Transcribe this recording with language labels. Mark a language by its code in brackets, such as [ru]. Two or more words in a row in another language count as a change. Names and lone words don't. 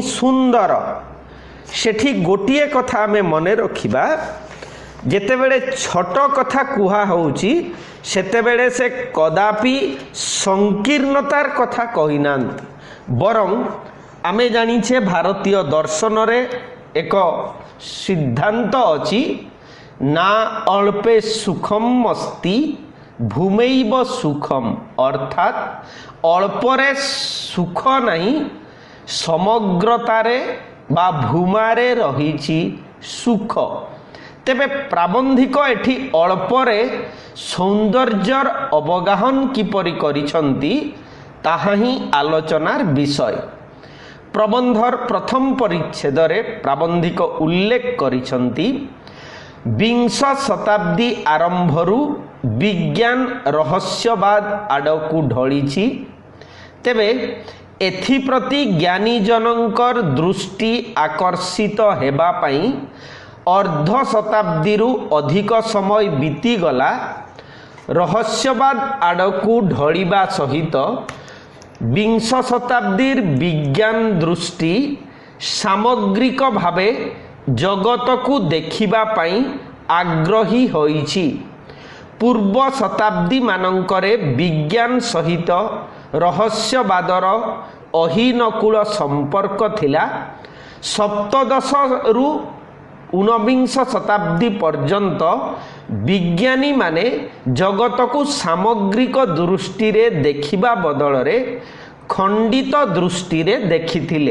[or] ସୁନ୍ଦର, ସେଠି ଗୋଟିଏ କଥା ମେଁ ମନେ ରଖିବା ଯେତେବେଳେ ଛୋଟ କଥା କୁହା ହେଉଛି ସେତେବେଳେ ସେ କଦାପି ସଂକୀର୍ଣ୍ଣତାର କଥା କହିନାହାନ୍ତି, ବରଂ ଆମେ ଜାଣିଛେ ଭାରତୀୟ ଦର୍ଶନ ରେ ଏକ ସିଦ୍ଧାନ୍ତ ଅଛି [sa] ना अल्पे सुखम अस्ति भूमैव सुखम, [or] ଅର୍ଥାତ ଅଳ୍ପରେ ସୁଖ ନାହିଁ ସମଗ୍ରତାରେ ବା ଭୂମାରେ ରହିଛି ସୁଖ। ତେବେ ପ୍ରାବନ୍ଧିକ ଏଠି ଅଳ୍ପରେ ସୌନ୍ଦର୍ଯ୍ୟର ଅବଗାହନ କିପରି କରିଛନ୍ତି ତାହା ହିଁ ଆଲୋଚନାର ବିଷୟ। ପ୍ରବନ୍ଧର ପ୍ରଥମ ପରିଚ୍ଛେଦ ରେ ପ୍ରାବନ୍ଧିକ ଉଲ୍ଲେଖ କରିଛନ୍ତି 20 ଶତାବ୍ଦୀ ଆରମ୍ଭରୁ ବିଜ୍ଞାନ ରହସ୍ୟବାଦ ଆଡ଼କୁ ଢଳିଛି। ତେବେ ଏଥିପ୍ରତି ଜ୍ଞାନୀ ଜନଙ୍କର ଦୃଷ୍ଟି ଆକର୍ଷିତ ହେବା ପାଇଁ ଅର୍ଦ୍ଧ ଶତାବ୍ଦୀରୁ ଅଧିକ ସମୟ ବିତିଗଲା। ରହସ୍ୟବାଦ ଆଡ଼କୁ ଢଳିବା ସହିତ 20 ଶତାବ୍ଦୀର ବିଜ୍ଞାନ ଦୃଷ୍ଟି ସାମଗ୍ରିକ ଭାବେ ଜଗତ କୁ ଦେଖିବା ପାଇଁ ଆଗ୍ରହୀ ହୋଇଛି। ପୂର୍ବ ଶତାବ୍ଦୀ ମାନଙ୍କରେ ବିଜ୍ଞାନ ସହିତ ରହସ୍ୟବାଦର ଅହିନକୁଳ ସମ୍ପର୍କ ଥିଲା। ସପ୍ତଦଶ ରୁ 19 ଶତାବ୍ଦୀ ପର୍ଯ୍ୟନ୍ତ ବିଜ୍ଞାନୀ ମାନେ ଜଗତ କୁ ସାମଗ୍ରିକ ଦୃଷ୍ଟି ରେ ଦେଖିବା ବଦଳ ରେ ଖଣ୍ଡିତ ଦୃଷ୍ଟି ରେ ଦେଖୁଥିଲେ।